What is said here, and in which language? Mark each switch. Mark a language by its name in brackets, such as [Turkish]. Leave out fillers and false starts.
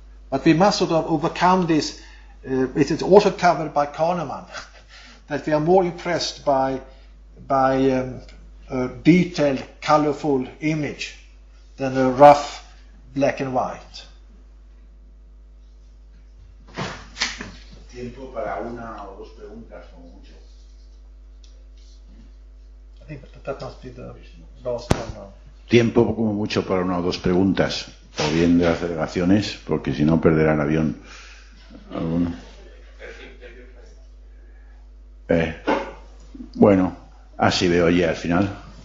[English] But we must sort of overcome this. It is also covered by Kahneman, that we are more impressed by a detailed, colorful image than a rough black and white. [Spanish] Tiempo para una o dos preguntas, como mucho. [English] I think that must be the last one now. [Spanish] Tiempo como mucho para una o dos preguntas, o bien de las delegaciones, porque si no perderán avión alguno. Bueno, así veo ya al final.